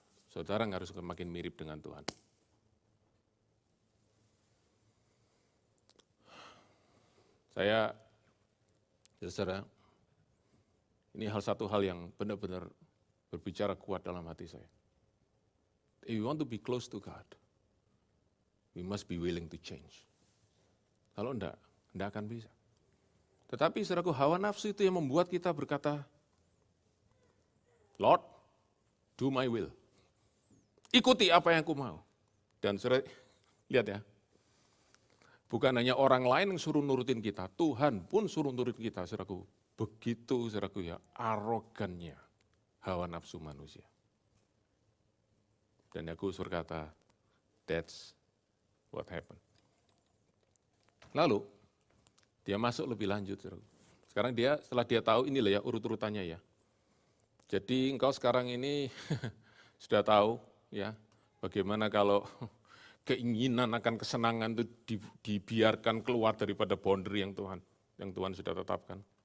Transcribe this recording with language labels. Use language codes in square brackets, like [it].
[id] Saudara yang harus makin mirip dengan Tuhan. Saya, saudara, ini satu hal yang benar-benar berbicara kuat dalam hati saya. [en] If we want to be close to God, we must be willing to change. [id] Kalau enggak akan bisa. Tetapi saudaraku, hawa nafsu itu yang membuat kita berkata, [en] Lord, do my will. [id] Ikuti apa yang aku mau. Dan saudara, lihat ya, bukan hanya orang lain yang suruh nurutin kita, Tuhan pun suruh nurutin kita, saudaraku. Begitu, saudaraku ya, arogannya hawa nafsu manusia. Dan Yakobus berkata, [en] that's what happened. [id] Lalu, dia masuk lebih lanjut. Sekarang setelah dia tahu, inilah ya urut-urutannya ya. Jadi engkau sekarang ini sudah tahu ya. Bagaimana kalau keinginan akan kesenangan itu dibiarkan keluar daripada boundary yang Tuhan sudah tetapkan.